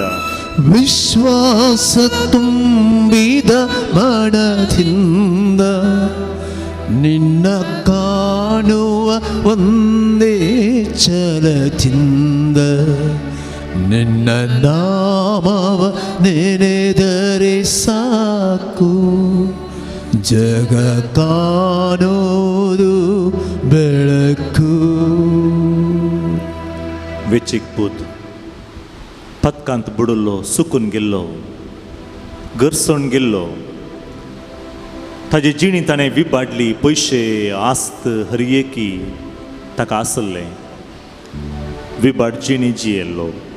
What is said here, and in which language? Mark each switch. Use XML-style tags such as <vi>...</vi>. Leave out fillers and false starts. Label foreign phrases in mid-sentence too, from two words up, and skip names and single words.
<kn>ವಿಶ್ವಾಸ ತುಂಬಿದ ಮನದಿಂದ ನಿನ್ನ ಕಾಣುವ ಒಂದೇ ಛಲದಿಂದ ನಿನ್ನ ನಾಮವ ನೆನೆದರೆ ಸಾಕು, ಜಗ ಕಾಣೋದು ಬೆಳಕು.</kn> <kok>वेचीक पूत पत्कांत बुडल्लो, सुकून गेल्लो, गरसण गेल्लो, ताजे जिणी ताणें विबाडली. पयशे आस्त हर एकी ताका आसल्लें, विबाड जिणी जियेल्लो.</kok>